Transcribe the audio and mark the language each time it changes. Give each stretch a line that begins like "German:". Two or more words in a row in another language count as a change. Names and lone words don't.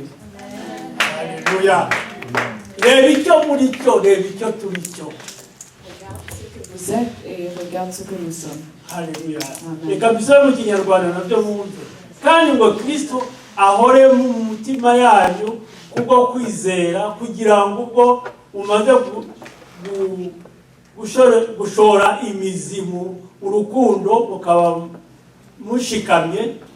French: Alléluia. Regarde ce que vous êtes et regarde ce que nous sommes. Alléluia. Amen.
Kinyarwanda: Reka bisome mu Kinyarwanda nabyo mwumve. Kandi ngo Kristo ahore mu mutima yanyu kubwo kwizera kugira ngo ubwo umaze gushora imizi mu urukundo mukaba mushikamye,